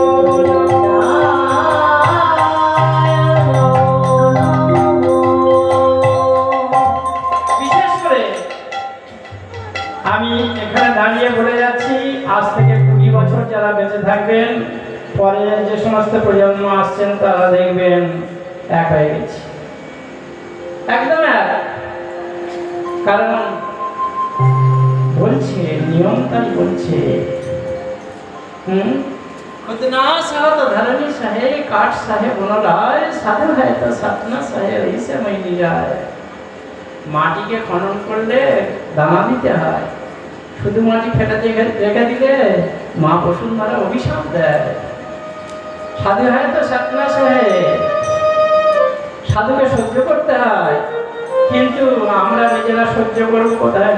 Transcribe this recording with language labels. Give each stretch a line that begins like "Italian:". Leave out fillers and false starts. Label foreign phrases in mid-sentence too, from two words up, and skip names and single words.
Bangla: বিশেষ করে আমি এখানে দাঁড়িয়ে বলে যাচ্ছি, আজ থেকে 20 বছর যারা বেঁচে থাকবেন, পরে যে সমস্ত প্রজন্ম আসছেন তারা দেখবেন এক হয়ে গেছে, একদম এক। কারণ বলছে নিয়ম, তাই বলছে
Hindi: खुद ना सहो तो धरनी सहे, काट सहे बनराय, साधु है तो सतना सहे, ऐसे मैं नहीं जाए।
Bangla: মাটিকে খনন করলে দানা দিতে হয়, শুধু মাটি ফেটাতে রেখে দিলে মা বসুন্ধরা অভিশাপ দেয়।
Hindi: साधु है तो सतना सहे,
Bangla: সাধুকে সহ্য করতে হয়। কিন্তু আমরা নিজেরা সহ্য করবো কোথায়?